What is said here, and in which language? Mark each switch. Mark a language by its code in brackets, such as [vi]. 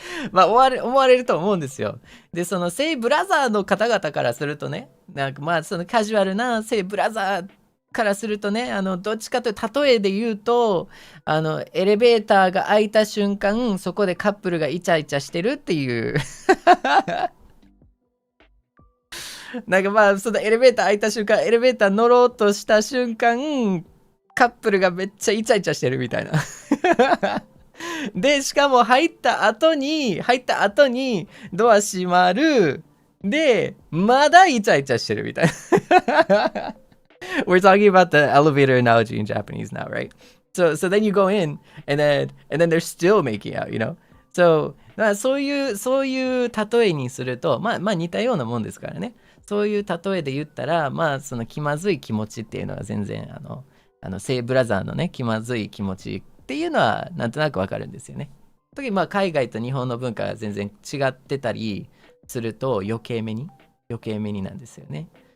[ja] まあ、思われると思うんですよ。で、そのセイブラザーの方々からするとね、なんかまあ、そのカジュアルなセイブラザーからするとね、どっちかというと、例えで言うと、エレベーターが開いた瞬間、そこでカップルがイチャイチャしてるっていうなんかまあ、そのエレベーター開いた瞬間、エレベーター乗ろうとした瞬間、カップルがめっちゃイチャイチャしてるみたいな。で、しかも入った後にドア閉まる。で、まだイチャイチャしてるみたいな。 [en] We're talking about the elevator analogy in Japanese now, right? So then you go in and then they're still making out, you know? [ja] So, そういう例えにすると、まあ似たようなもんですからね。そういう例えで言ったら、まあその気まずい気持ちっていうのは全然セイブラザーのね、気まずい気持ちっていうのはなんとなくわかるんですよね。特にまあ海外と日本の文化が全然違ってたりすると余計目になんですよね。